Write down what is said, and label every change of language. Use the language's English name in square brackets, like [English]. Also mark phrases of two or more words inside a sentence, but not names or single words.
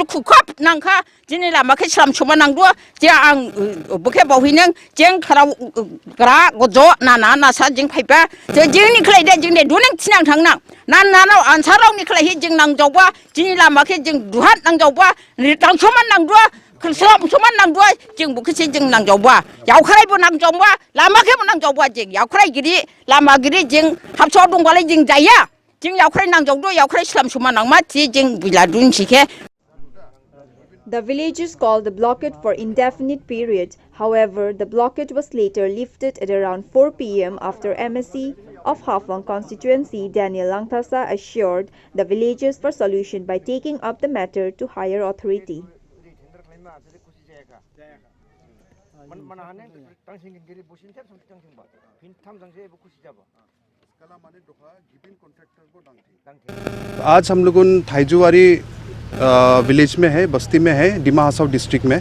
[Dimasa] खुखब नांखा जिनि लामाखै स्लाम समा नांदो जे आं बखे बावहैनों जों खाराव ग्रा गज' नाना नासा जों फाइबा जोंनि खलायदे जों दे दुनों थिनां थांनां नानाव आनसारावनि खलायहि जों नांजावबा जिनि लामाखै जों दुहात नांजावबा दांसमान नांदो स्लाम समान नांदो जों बखेसे जों नांजावबा यावख्रायबो नांजावबा लामाखैबो नांजावबा जों यावख्रायगिरि लामागिरि जों हाबसआव दंबालाय जों जाया जों यावख्राय नांजावदो यावख्राय स्लाम समान नांमा थि जों बिला दुनसिखे। [English] The villagers called the blockade for indefinite period. However, the blockade was later lifted at around 4 p.m. after MSc of Hafang constituency Daniel Langthasa assured the villagers for solution by taking up the matter to higher authority. [Hindi] आज हम लोग थाइजुवारी विलेज में है, बस्ती में है, डिमा हसाओ डिस्ट्रिक्ट में।